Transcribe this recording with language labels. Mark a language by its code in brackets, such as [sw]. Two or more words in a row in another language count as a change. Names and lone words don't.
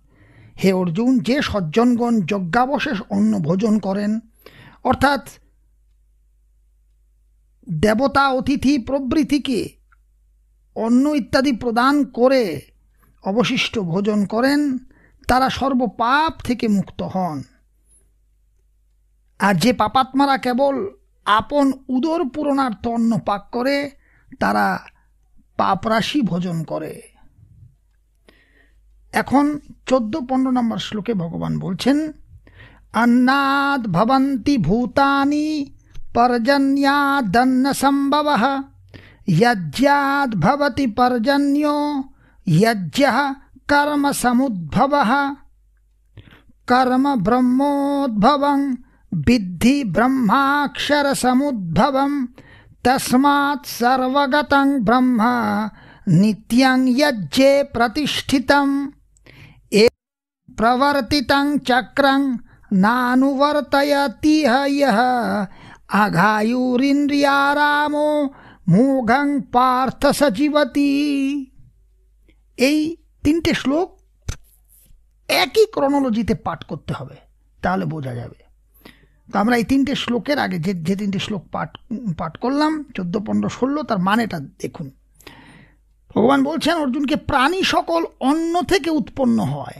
[bn] হে অর্জুন, যে সজ্জনগণ যজ্ঞাবশেষ অন্ন ভোজন করেন, অর্থাৎ দেবতা অতিথি প্রভৃতিকে অন্ন ইত্যাদি প্রদান করে অবশিষ্ট ভোজন করেন, তারা সর্বপাপ থেকে মুক্ত হন। আর যে পাপাত্মারা কেবল আপন উদর পূরণার্থ অন্ন পাক করে, তারা পাপরাশি ভোজন করে। এখন 14-15 নম্বর শ্লোকে ভগবান বলছেন, [sa] अन्नाद् भवन्ति भूतानि पर्जन्यादन्न सम्भवः यज्ञाद् भवति पर्जन्यो यज्ञः कर्म समुद्भवः कर्म ब्रह्मोद्भवं विद्धि ब्रह्माक्षर समुद्भवं तस्मात् सर्वगतं ब्रह्म नित्यं यज्ञे प्रतिष्ठितं प्रवर्तितं चक्रं नानुवर्तयतिह यः अघायुरिन्द्रियारामो मोघं पार्थ सजीवति। [bn] এই 3টে শ্লোক একই ক্রনোলজিতে পাঠ করতে হবে, তাহলে বোঝা যাবে। তো আমরা এই 3টে শ্লোকের আগে যে 3টে শ্লোক পাঠ করলাম, 14, 15, 16, তার মানেটা দেখুন। ভগবান বলছেন অর্জুনকে, প্রাণী সকল অন্ন থেকে উৎপন্ন হয়।